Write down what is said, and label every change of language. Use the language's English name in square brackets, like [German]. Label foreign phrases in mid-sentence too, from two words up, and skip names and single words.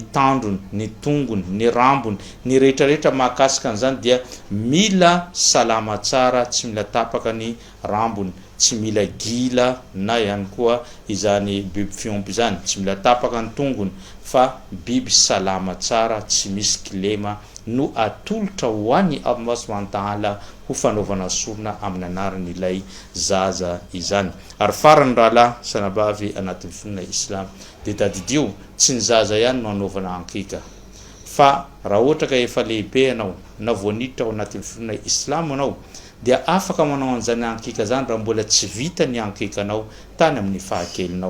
[Malagasy] tandrony, ny tongony, ny rambony, ny rehetrarehetra mahakasika an'izany dia mila salama tsara, tsy mila tapaka ny rambony, tsy mila gila na ihany koa izany biby fiompy izany, tsy mila tapaka ny tongony fa biby salama tsara, tsy misy kilema no atolotra ho an'ny Allah [Arabic] subhanahu wa ta'ala [Malagasy] ho fanaovana sorona amin'ny anaran'ilay zaza izany. Ary farany rahala sanabavy anatin'ny fonina Islam dia tadidio tsy ny zaza ihany no anaovana ankika fa raha ohatra ka efa lehibe anao na voaniditra ao anatin'ny fonina Islam anao dia afaka manao an'izany ankika zany raha mbola tsy vita ny ankikanao tany amin'ny fahakelinao.